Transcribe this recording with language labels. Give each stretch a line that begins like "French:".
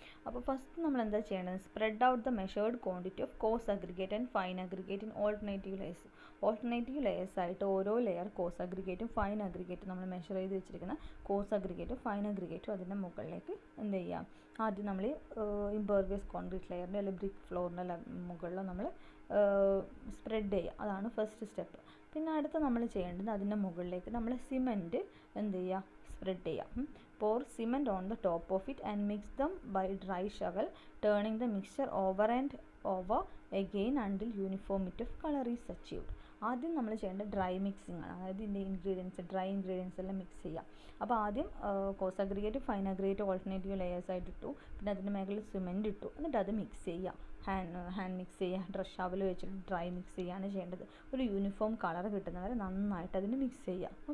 Malayalam: അപ്പോൾ ഫസ്റ്റ് നമ്മൾ എന്താ ചെയ്യേണ്ടത്?
English: spread out the measured quantity of coarse aggregate and fine aggregate in alternative layers
Malayalam: ആയിട്ട് ഓരോ ലെയർ കോഴ്സ് അഗ്രിഗേറ്റും ഫൈൻ അഗ്രിഗേറ്റും നമ്മൾ മെഷർ ചെയ്ത് വെച്ചിരിക്കുന്ന കോഴ്സ് അഗ്രിഗേറ്റും ഫൈൻ അഗ്രിഗേറ്റും അതിൻ്റെ മുകളിലേക്ക് എന്ത് ചെയ്യാം? ആദ്യം നമ്മൾ ഇംപെർവിയസ് കോൺക്രീറ്റ് ലെയറിൻ്റെ അല്ലെങ്കിൽ ബ്രിക്ക് ഫ്ലോറിൻ്റെ മുകളിൽ നമ്മൾ സ്പ്രെഡ് ചെയ്യുക. അതാണ് ഫസ്റ്റ് സ്റ്റെപ്പ്. പിന്നെ അടുത്ത നമ്മൾ ചെയ്യേണ്ടത് അതിൻ്റെ മുകളിലേക്ക് നമ്മൾ സിമൻറ്റ് എന്ത് ചെയ്യുക, സ്പ്രെഡ് ചെയ്യുക.
English: pour cement on the top of it and mix them by dry shovel, turning the mixture over and over again until uniformity of color is achieved.
Malayalam: ആദ്യം നമ്മൾ ചെയ്യേണ്ടത് ഡ്രൈ മിക്സിംഗ് ആണ്. അതായത് ഇതിൻ്റെ ഡ്രൈ ഇൻഗ്രീഡിയൻസ് എല്ലാം mix ചെയ്യുക. അപ്പോൾ ആദ്യം coarse aggregate, fine aggregate, alternative layers ആയിട്ട് ഇട്ടു. പിന്നെ അതിൻ്റെ മേഖലയിൽ സിമെൻറ്റ് ഇട്ടു. എന്നിട്ട് അത് മിക്സ് ചെയ്യുക. ഹാൻഡ് മിക്സ് ചെയ്യുക, ഡ്രഷ് ഷവൽ വെച്ചിട്ട് ഡ്രൈ മിക്സ് ചെയ്യുകയാണ് ചെയ്യേണ്ടത്. ഒരു യൂണിഫോം കളർ കിട്ടുന്നവരെ നന്നായിട്ട് അതിന് മിക്സ് ചെയ്യുക.